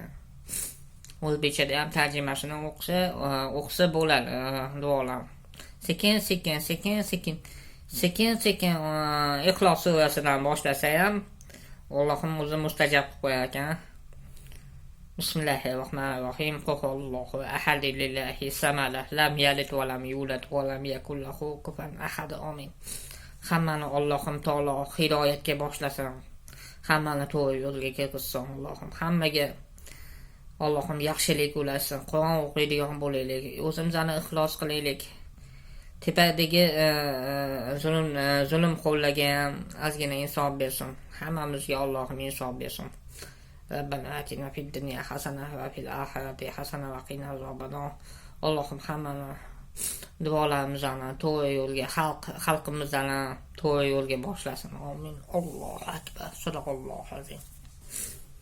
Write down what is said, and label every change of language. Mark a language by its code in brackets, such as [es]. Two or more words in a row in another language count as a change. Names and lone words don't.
[uz] O'zbekchada ham tarjimasini o'qisa bo'ladi duolar. Sekin Ixlos surasidan boshlasa ham Allohim o'zi mustajab qilib qo'yar ekan. [ar] Bismillahirrohmanirrohim. قل هو الله أحد لله الصمد لم يلد ولم يولد ولم يكن له كفوا أحد. [uz] Amin. Hammani Allohim taolo hidoyatga boshlasin. Hammani to'g'ri yo'lga kirgizsin Allohim. Hammaga Allohim yaxshilik ulassin. Qur'on o'qiydigan bo'laylik. O'zimizni ixlos qilaylik. Tepadagi zulm qo'llagan ozgina insof bersin. Hammamizga Allohim insof bersin. [ar] ربنا آتنا في الدنيا حسنة وفي الآخرة حسنة وقنا عذاب النار. [uz] Allohim hammani duolarimizni to'g'ri yo'lga, xalqimizni to'g'ri yo'lga boshlasin. [ar] آمين. الله أكبر. صدق الله العظيم.